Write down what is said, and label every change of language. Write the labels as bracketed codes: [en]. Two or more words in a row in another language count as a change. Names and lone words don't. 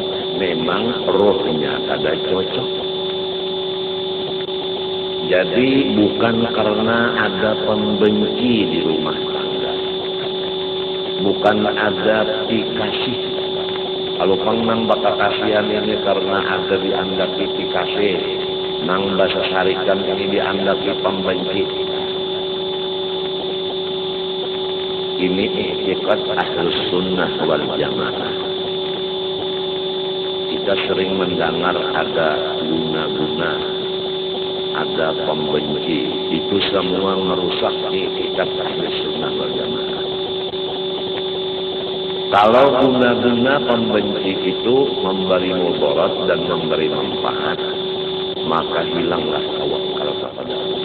[bjn] Memang rohnya kada cocok. Jadi bukan karena ada pembenci di rumah tangga, bukan ada pikasih. Kalau pang nang baka kasihan ini karena ada dianggap pikasih, nang bahasa sarikan ini dianggap pembenci. Ini i'tiqad [ar] أهل السنة والجماعة. [bjn] Kita sering mendengar ada guna-guna, ada pembenci, itu semua merusak i'tiqad [ar] أهل السنة والجماعة. [bjn] Kalau guna-guna pembenci itu memberi mudarat dan memberi manfaat, maka hilanglah tawakal kepada Allah.